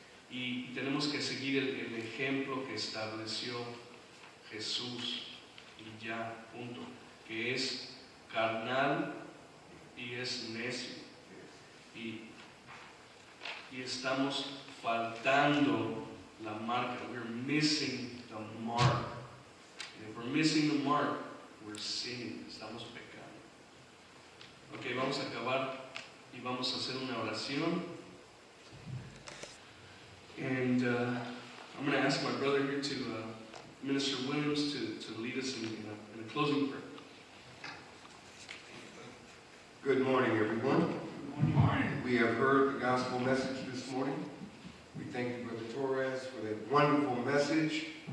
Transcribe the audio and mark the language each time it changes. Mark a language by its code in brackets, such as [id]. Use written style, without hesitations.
[es] Y tenemos que seguir el ejemplo que estableció Jesús, y ya, punto, que es carnal y es necio. Y y estamos faltando la marca. [en] We're missing the mark. And if we're missing the mark, we're sinning. [es] Estamos pecando. Ok, vamos a acabar y vamos a hacer una oración. [en] And I'm going to ask my brother here to, Minister Williams, to lead us in a closing prayer. Good morning, everyone. Good morning. We have heard the gospel message this morning. We thank you, Brother Torres, for that wonderful message.